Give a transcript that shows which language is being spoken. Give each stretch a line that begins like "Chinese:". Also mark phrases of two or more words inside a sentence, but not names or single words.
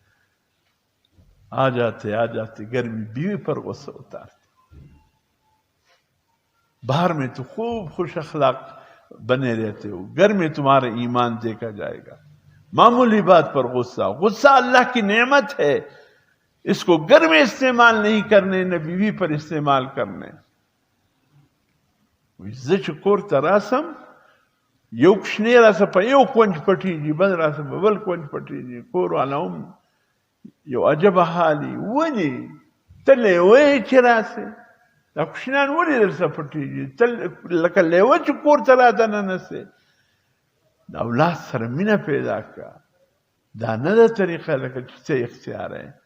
Urdu: آ جاتے گرمی بیوی پر غصہ اتارتے، باہر میں تو خوب خوش اخلاق بنے رہتے ہو، گھر میں تمہارا ایمان دیکھا جائے گا، معمولی بات پر غصہ اللہ کی نعمت ہے، اس کو گھر میں استعمال نہیں کرنے، نہ بیوی پر استعمال کرنے۔
Pashto: زه چې کور ته راسم، یو کوچنی راسه په یو کونج پټېږي، بل راسه په بل کونج پټېږي، کور والا هم یو عجبه حالي، ولې ته لیوه یې چې راسې، دا کوچنیان ولې درسه پټېږي، ته لکه لیوه چې کور ته را دننه، د اولاد سره مینه پیدا کړه، دا نه ده طریقه لکه چې څه اختیار ہے۔